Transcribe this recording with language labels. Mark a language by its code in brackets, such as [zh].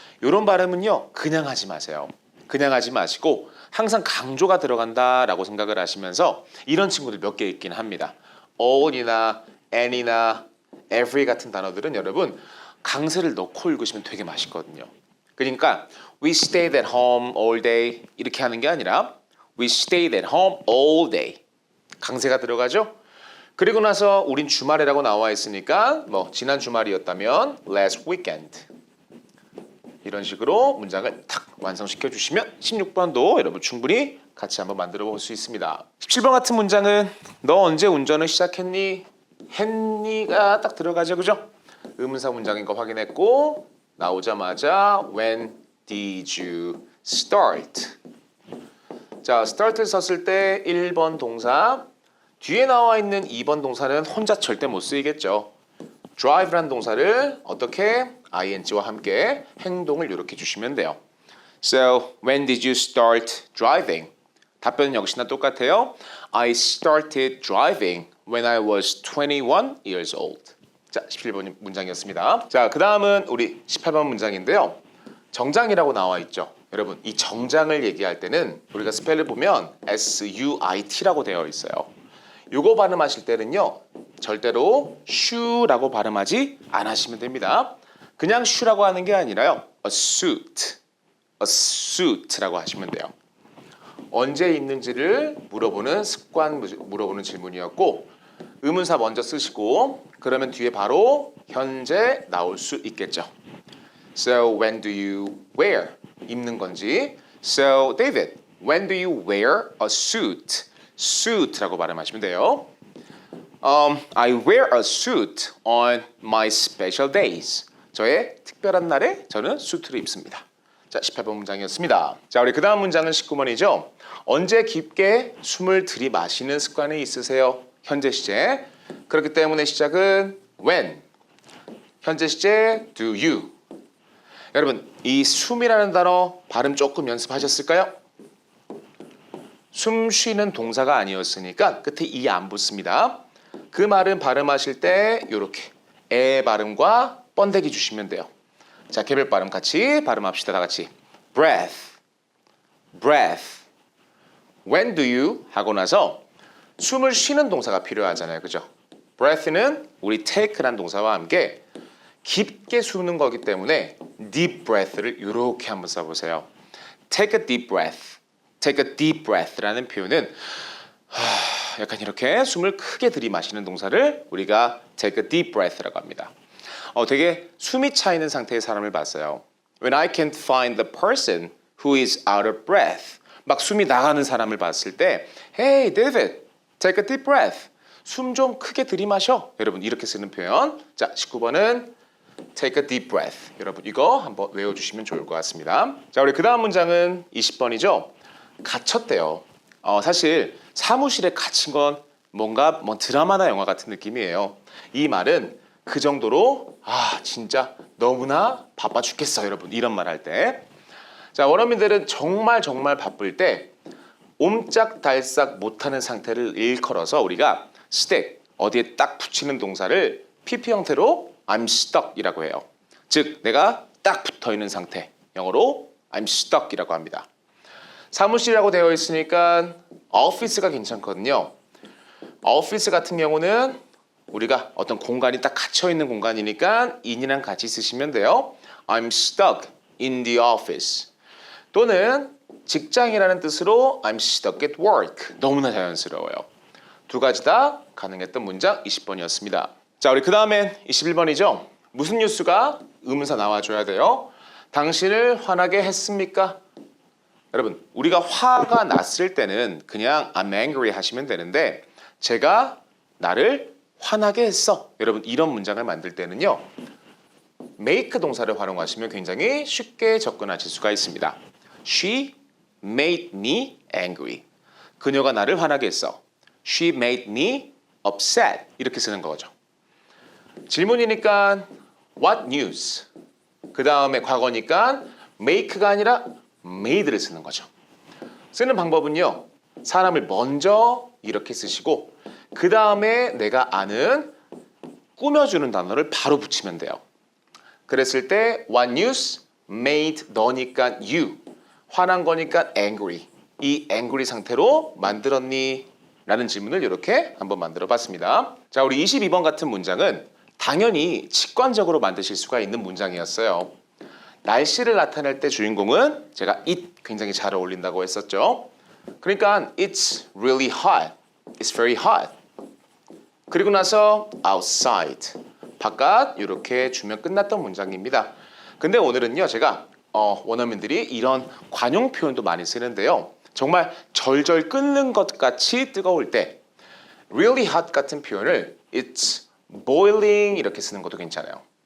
[ko] 이런 발음은요 그냥 하지 마세요. 그냥 하지 마시고 항상 강조가 들어간다라고 생각을 하시면서 이런 친구들 몇 개 있긴 합니다. all이나 and이나 every 같은 단어들은 여러분 강세를 넣고 읽으시면 되게 맛있거든요. 그러니까 [en] we stayed at home all day [ko] 이렇게 하는 게 아니라 [en] we stayed at home all day [ko] 강세가 들어가죠. 그리고 나서 우린 주말이라고 나와 있으니까 뭐 지난 주말이었다면 last weekend 이런 식으로 문장을 탁 완성시켜 주시면 16번도 여러분 충분히 같이 한번 만들어 볼 수 있습니다. 17번 같은 문장은 너 언제 운전을 시작했니? 했니가 딱 들어가죠, 그죠? 의문사 문장인 거 확인했고 나오자마자 [en] when did you start? [ko] 자, start를 썼을 때 1번 동사 뒤에 나와 있는 2번 동사는 혼자 절대 못 쓰이겠죠. drive라는 동사를 어떻게 ing와 함께 행동을 이렇게 주시면 돼요. [en] So, when did you start driving? [ko] 답변은 역시나 똑같아요. [en] I started driving when I was 21 years old. [ko] 자, 17번 문장이었습니다. 자, 그 다음은 우리 18번 문장인데요. 정장이라고 나와 있죠. 여러분, 이 정장을 얘기할 때는 우리가 스펠을 보면 SUIT라고 되어 있어요. 요거 발음하실 때는요. 절대로 shoe라고 발음하지 않으시면 됩니다. 그냥 shoe라고 하는 게 아니라요. a suit라고 하시면 돼요. 언제 입는지를 물어보는 습관 물어보는 질문이었고 의문사 먼저 쓰시고 그러면 뒤에 바로 현재 나올 수 있겠죠. [en] So when do you wear? [ko] 입는 건지. [en] So David, when do you wear a suit? [ko] suit라고 발음하시면 돼요. [en] I wear a suit on my special days. [ko] 저의 특별한 날에 저는 수트를 입습니다. 자, 18번 문장이었습니다. 자, 우리 그 다음 문장은 19번이죠. 언제 깊게 숨을 들이마시는 습관이 있으세요? 현재 시제. 그렇기 때문에 시작은 when. 현재 시제 do you. 여러분, 이 숨이라는 단어 발음 조금 연습하셨을까요? 숨 쉬는 동사가 아니었으니까 끝에 이 안 붙습니다. 그 말은 발음하실 때 이렇게 에 발음과 번데기 주시면 돼요. 자, 개별 발음 같이 발음합시다. 다 같이. [en] breath, breath. [ko] when do you 하고 나서 숨을 쉬는 동사가 필요하잖아요. 그죠? breath는 우리 take라는 동사와 함께 깊게 숨는 거기 때문에 deep breath를 이렇게 한번 써보세요. [en] take a deep breath. take a deep breath라는 표현은 [ko] 약간 이렇게 숨을 크게 들이마시는 동사를 우리가 [en] take a deep breath [ko] 라고 합니다. 되게 숨이 차 있는 상태의 사람을 봤어요. [en] When I can't find the person who is out of breath. [ko] 막 숨이 나가는 사람을 봤을 때 [en] Hey, David, take a deep breath. [ko] 숨 좀 크게 들이마셔. 여러분 이렇게 쓰는 표현. 자, 19번은 [en] take a deep breath. [ko] 여러분 이거 한번 외워주시면 좋을 것 같습니다. 자, 우리 그 다음 문장은 20번이죠. 갇혔대요. 사실 사무실에 갇힌 건 뭔가 드라마나 영화 같은 느낌이에요. 이 말은 그 정도로 진짜 너무나 바빠 죽겠어 여러분 이런 말 할 때. 자, 원어민들은 정말 바쁠 때 옴짝달싹 못하는 상태를 일컬어서 우리가 stick 어디에 딱 붙이는 동사를 PP 형태로 [en] I'm stuck [ko] 이라고 해요. 즉 내가 딱 붙어 있는 상태. 영어로 [en] I'm stuck [ko] 이라고 합니다. 사무실이라고 되어 있으니까 office가 괜찮거든요. office 같은 경우는 우리가 어떤 공간이 딱 갇혀 있는 공간이니까 in이랑 같이 쓰시면 돼요. [en] I'm stuck in the office. [ko] 또는 직장이라는 뜻으로 [en] I'm stuck at work. [ko] 너무나 자연스러워요. 두 가지 다 가능했던 문장 20번이었습니다. 자, 우리 그 다음엔 21번이죠. 무슨 뉴스가 의문사 나와줘야 돼요. 당신을 화나게 했습니까? 여러분, 우리가 화가 났을 때는 그냥 [en] I'm angry [ko] 하시면 되는데 제가 나를 화나게 했어. 여러분, 이런 문장을 만들 때는요. make 동사를 활용하시면 굉장히 쉽게 접근하실 수가 있습니다. [en] She made me angry. [ko] 그녀가 나를 화나게 했어. [en] She made me upset. [ko] 이렇게 쓰는 거죠. 질문이니까 [en] what news? [ko] 그 다음에 과거니까 make가 아니라 made를 쓰는 거죠. 쓰는 방법은요. 사람을 먼저 이렇게 쓰시고 그 다음에 내가 아는 꾸며주는 단어를 바로 붙이면 돼요. 그랬을 때 [en] what news made [ko] 너니까 you. 화난 거니까 angry. 이 angry 상태로 만들었니? 라는 질문을 이렇게 한번 만들어 봤습니다. 자, 우리 22번 같은 문장은 당연히 직관적으로 만드실 수가 있는 문장이었어요. 날씨를 나타낼 때 주인공은 제가 it 굉장히 잘 어울린다고 했었죠. 그러니까 [en] it's really hot. It's very hot. [ko] 그리고 나서 outside. 바깥 이렇게 주면 끝났던 문장입니다. 근데 오늘은요. 제가 원어민들이 이런 관용 표현도 많이 쓰는데요. 정말 절절 끓는 것 같이 뜨거울 때 [en] really hot [ko] 같은 표현을 [en] it's boiling [ko] 이렇게 쓰는 것도 괜찮아요.